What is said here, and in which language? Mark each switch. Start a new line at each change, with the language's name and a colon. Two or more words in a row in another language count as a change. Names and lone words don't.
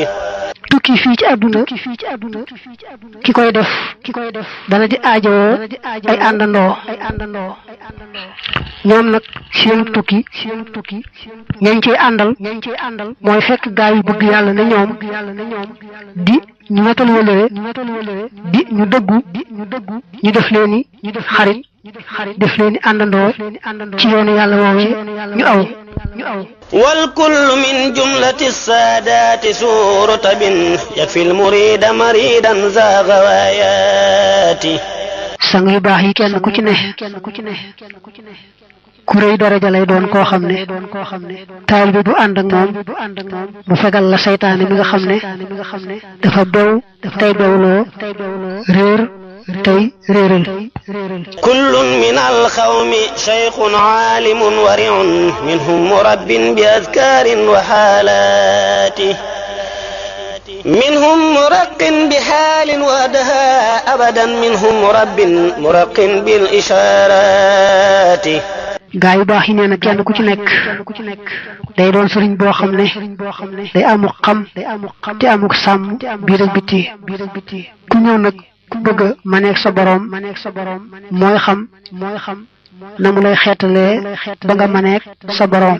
Wolof: tukki fii ci àdduna ki koy def dana di aajowoo ay àndandoo ñoom nag seen tukki ñañ ciy àndal mooy fekk gaa yu bëgg yàlla ne ñoom di ñu wetal wëlëre di ñu dëggu ñu def leeni xarit def leeni àndandoo ci yoonu yàlla woowee ñu aw
Arabic: والكل من جملة السادات سور رتب يكفي المريد مريدا ذا غوايات.
Wolof: sang yu baax yi kenn ku ci ne ku rëy daraja lay doon koo xam ne taal bi du ànd ak moom mu fegal la saytaane mi nga xam ne dafa bew tey bewloo réer tey réeral.
Arabic: كل من القوم شيخ عالم ورع منهم مرب بأذكار وحالات. منهم مرق بحال وحدها أبدا منهم مرق بالإشارات.
Wolof: gaa yu baax yi nee na kenn ku ci nekk day doon sëriñ boo xam ne day amuk xam te amuk sàmm biir ak biti ku ñëw nag ku bëgg a maneeg sa boroom mooy xam na mu lay xeetalee ba nga maneeg sa boroom.